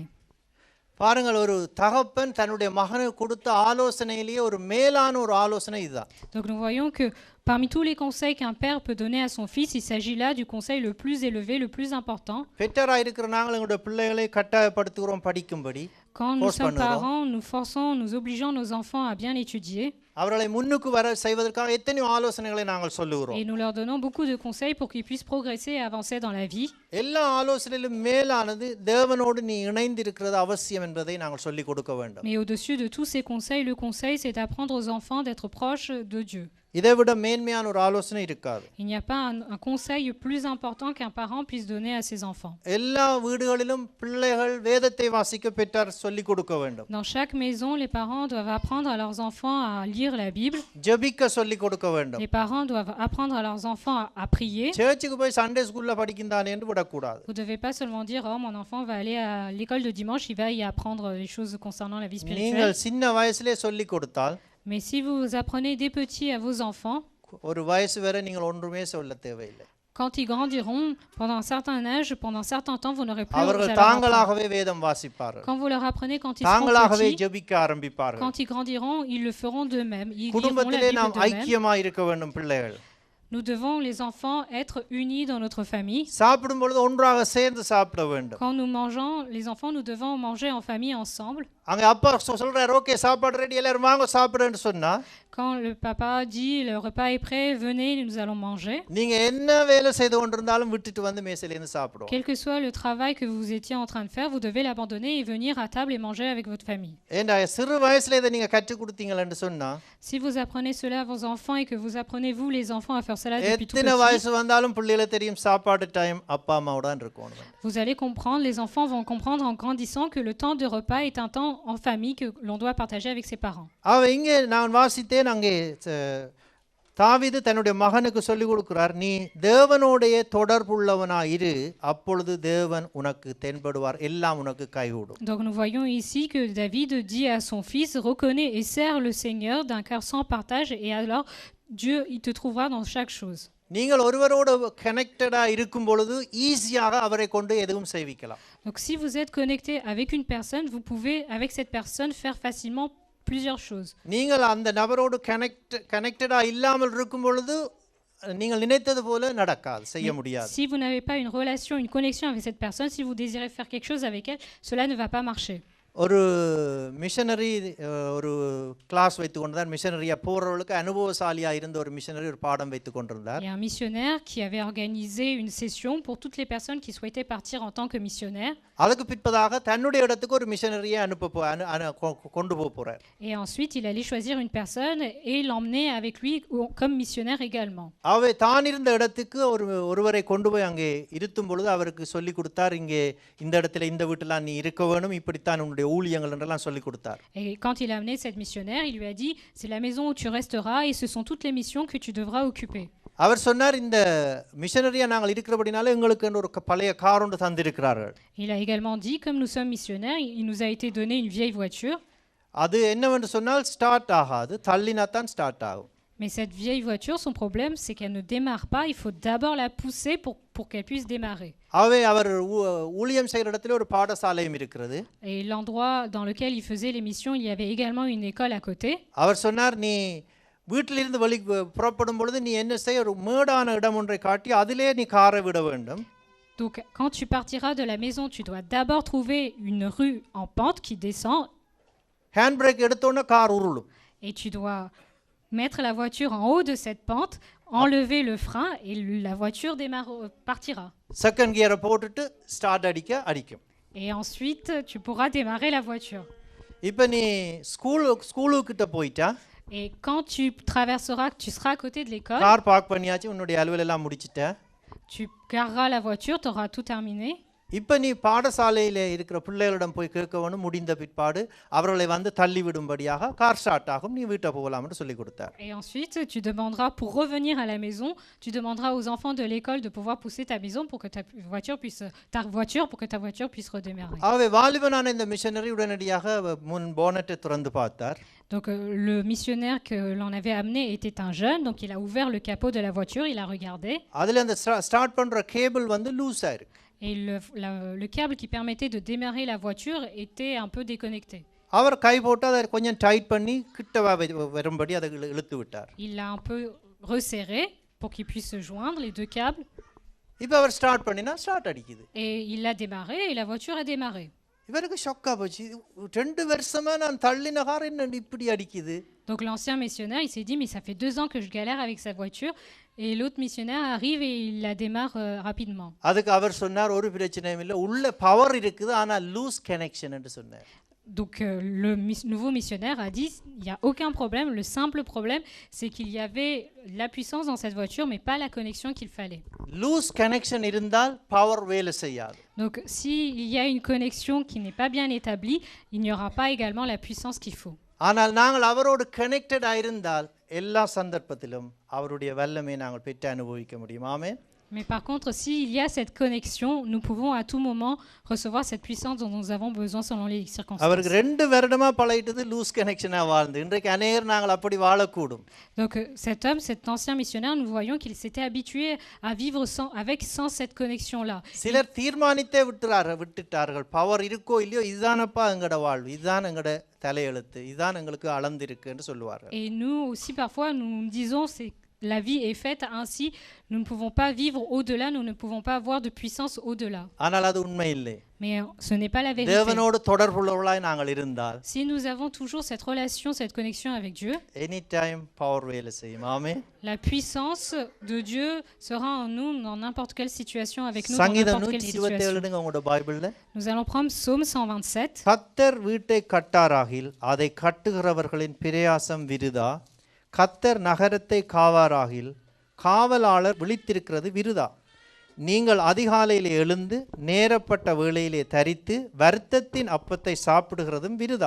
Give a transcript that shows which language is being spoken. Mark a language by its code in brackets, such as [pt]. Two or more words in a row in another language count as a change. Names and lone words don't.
[ta] பாருங்கள், ஒரு தகப்பன் தன்னுடைய மகனுக்கு கொடுத்த ஆலோசனையிலேயே ஒரு மேலான ஒரு ஆலோசனை இதுதான். [fr] Donc nous voyons que parmi tous les conseils qu'un père peut donner à son fils, il s'agit là du conseil le plus élevé, le plus important. [ta] பெற்றோராக இருக்கிற நாங்கள் எங்களுடைய பிள்ளைகளை கட்டாயப்படுத்துகிறோம் படிக்கும்படி. [fr] Quand nous sommes parents, nous forçons, nous obligeons nos enfants à bien étudier. [ta] அவர்களை முன்னுக்கு வர செய்வதற்காக எத்தனை ஆலோசனைகளை நாங்கள் சொல்லுகிறோம். [fr] Et nous leur donnons beaucoup de conseils pour qu'ils puissent progresser et avancer dans la vie. [ta] எல்லா ஆலோசனையிலும் மேலானது தேவனோடு நீ இணைந்து இருக்கிறது அவசியம் என்பதை நாங்கள் சொல்லிக் கொடுக்க வேண்டும். [fr] Mais au-dessus de tous ces conseils, le conseil c'est d'apprendre aux enfants d'être proches de Dieu. [ta] இதைவிட மேன்மையான ஒரு ஆலோசனை இருக்காது. [fr] Il n'y a pas un conseil plus important qu'un parent puisse donner à ses enfants. [ta] எல்லா வீடுகளிலும் பிள்ளைகள் வேதத்தை வாசிக்க பெற்றார் சொல்லிக் கொடுக்க வேண்டும். [fr] Dans chaque maison, les parents doivent apprendre à leurs enfants à lire la Bible. [ta] ஜெபிக்க சொல்லிக் கொடுக்க வேண்டும். [fr] Les parents doivent apprendre à leurs enfants à prier. [ta] சர்ச்சுக்கு போய் [en] Sunday school [ta] படிக்கின்றானே என்று விடக்கூடாது. [fr] Vous ne devez pas seulement dire oh mon enfant va aller à l'école de dimanche, il va y apprendre les choses concernant la vie spirituelle. [ta] நீங்கள் சின்ன வயசிலே சொல்லிக் கொடுத்தால், [fr] mais si vous apprenez dès petits à vos enfants, [ta] ஒரு வயசு வரை நீங்கள் ஒன்றுமே சொல்ல தேவையில்லை. [fr] quand ils grandiront, pendant un certain âge, pendant un certain temps, vous n'aurez plus [ta] அவர்கள் தாங்களாகவே வேதம் வாசிப்பார்கள். [fr] Quand vous leur apprenez quand ils seront [ta] தாங்களாகவே [fr] petits, [ta] ஜெபிக்க ஆரம்பிப்பார்கள். [fr] quand ils grandiront, ils le feront d'eux-mêmes. Ils liront la [ta] குடும்பத்திலே [fr] Bible [ta] நாம் [fr] d'eux-mêmes. [ta] ஐக்கியமாக இருக்க வேண்டும் பிள்ளைகள். [fr] Nous devons, les enfants, être unis dans notre famille. [ta] சாப்பிடும் பொழுது ஒன்றாக சேர்ந்து சாப்பிட வேண்டும். [fr] Quand nous mangeons, les enfants, nous devons manger en famille ensemble. [ta] அங்க அப்பா சொல்றாரு, ஓகே சாப்பாடு ரெடி, எல்லாரும் வாங்க சாப்பிடுன்னு சொன்னா, [fr] Quand le papa dit le repas est prêt, venez, nous allons manger. [ta] நீங்க என்ன வேலை செய்து கொண்டிருந்தாலும் விட்டுட்டு வந்து மேசையில இருந்து சாப்பிடுவோம். [fr] Quel que soit le travail que vous étiez en train de faire, vous devez l'abandonner et venir à table et manger avec votre famille. [ta] ஏண்டா சிறு வயசுல இதை நீங்க கற்றுக் கொடுத்தீங்கன்னு சொன்னா, [fr] Si vous apprenez cela à vos enfants et que vous apprenez vous les enfants à faire cela depuis tout [ta] எத்தனை [fr] petit, [ta] வயசு வந்தாலும் பிள்ளைகளுக்கு தெரியும் சாப்பாடு டைம் அப்பா அம்மாவோட தான் இருக்கணும். [fr] vous allez comprendre, les enfants vont comprendre en grandissant que le temps de repas est un temps en famille que l'on doit partager avec ses parents. [ta] இங்கே நான் வாசித்தேன், அங்கே தாவீது தன்னுடைய மகனுக்கு சொல்லிக் கொடுக்கிறார், நீ தேவனோடைய தொடர்புள்ளவனாயிரு, அப்பொழுது தேவன் உனக்கு தென்படுவார், எல்லாம் உனக்கு கைகூடும். [fr] Donc nous voyons ici que David dit à son fils, reconnais et sers le Seigneur d'un cœur sans partage et alors Dieu il te trouvera dans chaque chose. [ta] நீங்கள் ஒருவரோடு கனெக்டடா இருக்கும் பொழுது ஈஸியாக அவரை கொண்டு எதுவும் செய்விக்கலாம். [fr] Donc si vous êtes connecté avec une personne, vous pouvez avec cette personne faire facilement plusieurs choses. [ta] நீங்கள் அந்த நபரோடு கனெக்டடா இல்லாமல் இருக்கும் பொழுது நீங்கள் நினைத்தது போல நடக்காது, செய்ய முடியாது. [fr] Si vous n'avez pas une relation, une connexion avec cette personne, si vous désirez faire quelque chose avec elle, cela ne va pas marcher. [ta] ஒரு மிஷனரி ஒரு கிளாஸ் வைத்து கொண்டிருந்தார். மிஷனரியாக போகிறவர்களுக்கு அனுபவசாலியாக இருந்த ஒரு மிஷனரி ஒரு பாடம் வைத்து கொண்டிருந்தார். [fr] Il y a un missionnaire qui avait organisé une session pour toutes les personnes qui souhaitaient partir en tant que missionnaire. [ta] அதுக்கு பிற்பதாக தன்னுடைய இடத்துக்கு ஒரு மிஷனரியை கொண்டு போகிறார். [fr] Et ensuite, il allait choisir une personne et l'emmener avec lui comme missionnaire également. [ta] அவை தான் இருந்த இடத்துக்கு ஒருவரை கொண்டு போய் அங்கே இருத்தும் பொழுது அவருக்கு சொல்லி கொடுத்தார், இங்கே இந்த இடத்துல இந்த வீட்டில் நீ இருக்க வேணும், இப்படித்தான் உன்னுடைய ஊழியங்கள் என்றெல்லாம் சொல்லி கொடுத்தார். [fr] Et quand il a amené cette missionnaire, il lui a dit, c'est la maison où tu resteras et ce sont toutes les missions que tu devras occuper. [ta] அவர் சொன்னார், இந்த மிஷனரியா நாங்கள் இருக்கிறபடினால எங்களுக்கு ஒரு பழைய கார் ஒன்று தந்திருக்கிறார்கள். [fr] Il a également dit, comme nous sommes missionnaires, il nous a été donné une vieille voiture. [ta] அது என்னவென்று சொன்னால் ஸ்டார்ட் ஆகாது, தள்ளினா தான் ஸ்டார்ட் ஆகும். [fr] Mais cette vieille voiture, son problème, c'est qu'elle ne démarre pas. Il faut d'abord la pousser pour qu'elle puisse démarrer. [ta] அவர் ஊழியம் செய்கிற இடத்துல ஒரு பாடசாலையும் இருக்கிறது. [fr] Et l'endroit dans lequel il faisait l'émission, il y avait également une école à côté. [ta] அவர் சொன்னார், நீ வீட்டிலிருந்து புறப்படும் பொழுது நீ என்ன செய்ய, ஒரு மேடான இடம் ஒன்றை காட்டி அதிலே நீ காரை விட வேண்டும். [fr] Donc, quand tu partiras de la maison, tu dois d'abord trouver une rue en pente qui descend. [en] hand brake [ta] எடுத்தோன்னே கார் உருளும். [fr] Et tu dois mettre la voiture en haut de cette pente, enlever le frein et la voiture partira. [en] second gear [ta] போட்டுட்டு ஸ்டார்ட் அடிக்கும். [fr] Et ensuite, tu pourras démarrer la voiture. [ta] இப்போ நீ ஸ்கூலுக்கிட்ட போயிட்டா, [fr] Et quand tu traverseras, tu seras à côté de l'école. [en] car park [ta] பண்ணியாச்சு, உன்னுடைய அலுவல் எல்லாம் முடிச்சிட்ட. [fr] Tu gareras la voiture, tu auras tout terminé. [ta] இப்போ நீ பாடசாலையில் இருக்கிற பிள்ளைகளிடம் போய் கேட்கணும், முடிந்த பிற்பாடு அவர்களை வந்து தள்ளி விடும்படியாக [en] car start [ta] ஆகும், நீ வீட்டை போகலாம் என்று சொல்லி கொடுத்தார். [fr] Et ensuite, tu demanderas, pour revenir à la maison, tu demanderas aux enfants de l'école de pouvoir pousser ta maison pour que ta voiture puisse redémarrer. [ta] ஆகவே வாலிபனான இந்த மிஷனரி உடனடியாக முன் போனட்டை திறந்து பார்த்தார். [fr] Donc le missionnaire que l'on avait amené était un jeune, donc il a ouvert le capot de la voiture, il a regardé. [ta] அதில் அந்த ஸ்டார்ட் பண்ணுற கேபிள் வந்து லூஸாக இருக்கு. [fr] Et le câble qui permettait de démarrer la voiture était un peu déconnecté. [ta] அவர் கை போட்டு அதை கொஞ்சம் டைட் பண்ணி கிட்ட வரும்படி அதை இழுத்து விட்டார். [fr] Il l'a un peu resserré pour qu'il puisse se joindre les deux câbles. [ta] இப்போ அவர் ஸ்டார்ட் பண்ணினா ஸ்டார்ட் அடிக்குது. [fr] Et il l'a démarré et la voiture a démarré. [ta] இவருக்கு ஷாக்கா போச்சு, 2 வருஷமா நான் தள்ளின கார் என்ன இப்படி அடிக்குது. [fr] Donc l'ancien missionnaire, il s'est dit, mais ça fait 2 ans que je galère avec sa voiture. Et l'autre missionnaire arrive et il la démarre rapidement. [ta] அதுக்கு அவர் சொன்னார், ஒரு பிரச்சனையும் இல்லை, உள்ள பவர் இருக்குது, ஆனால் [en] loose connection [ta] என்று சொன்னார். [fr] Donc le nouveau missionnaire a dit, il n'y a aucun problème, le simple problème, c'est qu'il y avait la puissance dans cette voiture, mais pas la connexion qu'il fallait. [en] loose connection [ta] இருந்தால் பவர் வேலை செய்யாது. [fr] Donc s'il y a une connexion qui n'est pas bien établie, il n'y aura pas également la puissance qu'il faut. [ta] ஆனால் நாங்கள் அவரோடு கனெக்டடாக இருந்தால் எல்லா சந்தர்ப்பத்திலும் அவருடைய வல்லமை நாங்கள் பெற்று அனுபவிக்க முடியும். ஆமென். [fr] Mais par contre, s'il y a cette connexion, nous pouvons à tout moment recevoir cette puissance dont nous avons besoin selon les circonstances. [ta] அவருக்கு 2 வருடமா பழகிட்டது [en] loose connection [ta] வாழ்ந்து இன்றைக்கு அநேகர் நாங்கள் அப்படி வாழக்கூடும். [fr] Donc cet ancien missionnaire, nous voyons qu'il s'était habitué à vivre sans cette connexion-là. [ta] சிலர் தீர்மானித்தே விட்டுட்டார்கள், பவர் இருக்கோ இல்லையோ இதுதானப்பா எங்கட வாழ்வு, இதுதான் எங்கட தலையெழுத்து, இதுதான் எங்களுக்கு அளந்திருக்கு என்று சொல்லுவார்கள். [fr] Et nous aussi parfois nous disons c'est la vie est faite ainsi, nous ne pouvons pas vivre au-delà, nous ne pouvons pas avoir de puissance au-delà. [ta] ஆனால் அது உண்மை இல்லை. [fr] Mais ce n'est pas la vérité. [ta] தேவனோடு தொடர்புள்ளவர்களாய் நாங்கள் இருந்தால், [fr] si nous avons toujours cette relation, cette connexion avec Dieu, [en] any time power [ta] வேலை செய்யும். ஆமென். [fr] la puissance de Dieu sera en nous dans n'importe quelle situation avec nous dans [ta] சங்கீதம் [fr] n'importe quelle situation. [ta] 127 எடுங்க உங்களோட பைபிள்ல. [fr] Nous allons prendre Psaume 127. [ta] கர்த்தர் வீட்டை கட்டாராகில் அதை கட்டுகிறவர்களின் பிரயாசம் விருதா, கர்த்தர் நகரத்தை காவாராகில் காவலாளர் விழித்திருக்கிறது விருதா. நீங்கள் அதிகாலையிலே எழுந்து நேரப்பட்ட வேளையிலே தரித்து வருத்தத்தின் அப்பத்தை சாப்பிடுகிறதும் விருதா.